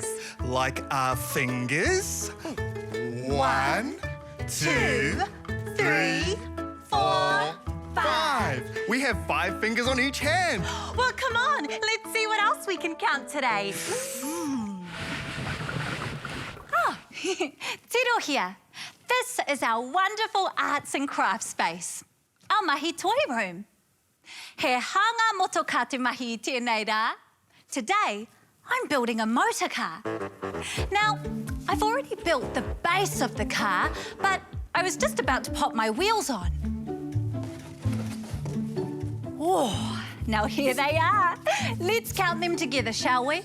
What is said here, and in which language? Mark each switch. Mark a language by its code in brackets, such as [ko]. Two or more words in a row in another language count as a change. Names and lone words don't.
[en] Like our fingers. 1, 2, 3, 4, 5. We have 5 fingers on each hand. Well, come on, let's see what else we can count today. [mi] Tiro here. [en] This is our wonderful arts and crafts space. Our [mi] mahi toy [en] room. [mi] He hanga motoka te mahi I tēnei rā. [en] Today, I'm building a motor car. Now, I've already built the base of the car, but I was just about to pop my wheels on. Oh, now here they are. Let's count them together, shall we?